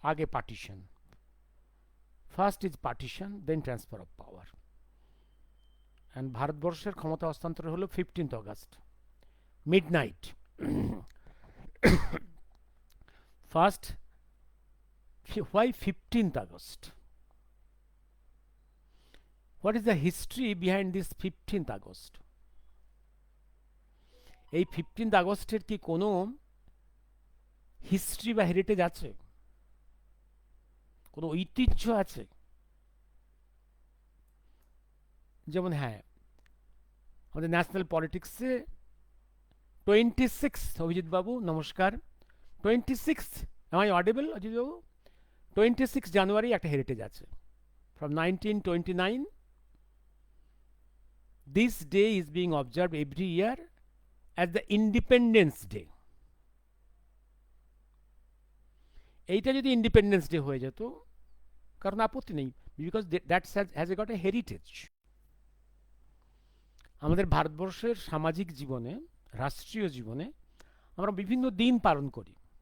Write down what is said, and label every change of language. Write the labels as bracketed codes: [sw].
[en] আগে partition, first is partition then transfer of power, and [bn] ভারতবর্ষের ক্ষমতা হস্তান্তর হলো [en] 15th August midnight. First, why 15th August? What is the history behind this 15th August? [bn] এই 15th আগস্টের কি কোনো হিস্ট্রি বা হেরিটেজ আছে, কোনো ঐতিহ্য আছে? যেমন হ্যাঁ, আমাদের ন্যাশনাল পলিটিক্সে 26, অভিজিৎ বাবু নমস্কার, 26, [en] am I audible [bn] অজিত বাবু? 26 জানুয়ারি একটা হেরিটেজ আছে। [en] From 1929 this day is being observed every year as the Independence Day. [bn] এইটা যদি ইন্ডিপেন্ডেন্স ডে হয়ে যেত, কারণ আপত্তি নেই, [en] Because that has a got a heritage. [bn] আমাদের ভারতবর্ষের সামাজিক জীবনে, রাষ্ট্রীয় জীবনে আমরা বিভিন্ন দিন পালন করি।